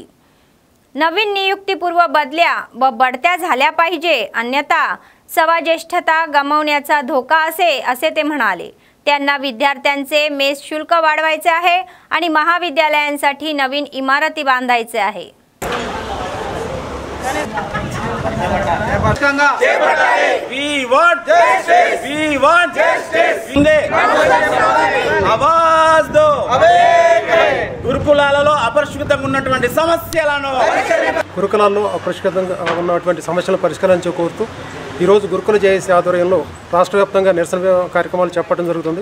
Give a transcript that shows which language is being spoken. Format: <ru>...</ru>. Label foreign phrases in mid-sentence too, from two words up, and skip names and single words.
<mr>नवीन नियुक्तीपूर्व बदल्या व बढत्या झाल्या पाहिजे, अन्यथा सवाज्येष्ठता गमावण्याचा धोका असे ते म्हणाले। त्यांना विद्यार्थ्यांचे मेस शुल्क वाढवायचे आहे आणि महाविद्यालयांसाठी नवीन इमारती बांधायचे आहे।</mr> <te>గురుకులాలలో అపరిష్కృతంగా ఉన్నటువంటి సమస్యలను గురుకులాల్లో అపరిష్కృతంగా ఉన్నటువంటి సమస్యలను పరిష్కరించే కోరుతూ ఈరోజు గురుకుల జేఏసీ ఆధ్వర్యంలో రాష్ట్ర వ్యాప్తంగా నిరసన కార్యక్రమాలు చేపట్టడం జరుగుతుంది।</te>